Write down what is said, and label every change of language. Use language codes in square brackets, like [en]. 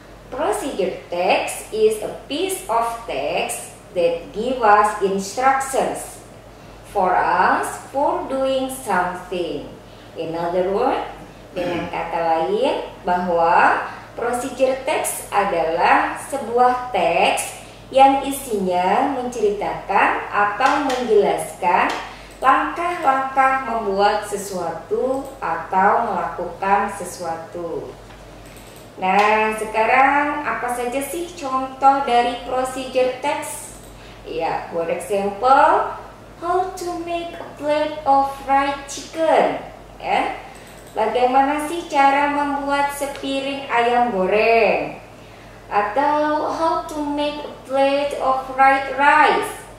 [en] Procedure text is a piece of text that give us instructions for us for doing something. In other words, [id] dengan kata lain bahwa procedure text adalah sebuah teks yang isinya menceritakan atau menjelaskan langkah-langkah membuat sesuatu atau melakukan sesuatu. Nah, sekarang apa saja sih contoh dari procedure text? [en] Ya, for example, how to make a plate of fried chicken. Ya, [id] bagaimana sih cara membuat sepiring ayam goreng? Atau [en] how to make a plate of fried rice?